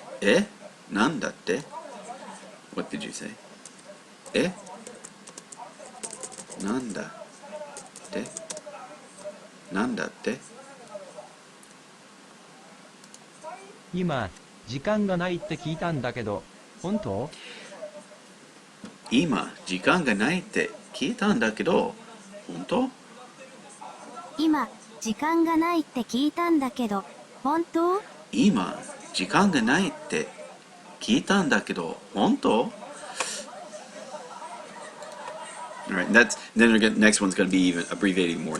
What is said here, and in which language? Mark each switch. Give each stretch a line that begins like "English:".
Japanese: えなんだって
English: What did you say?
Japanese: えなんだってなんだって今、時間がないって聞いたんだけど、本当？今、時間がないって聞いたんだけど、本当今、時間がないって聞いたんだけど、本当？今、時間がないって聞いたんだけど、本当
English: Alright, then the next one's going to be even abbreviating more.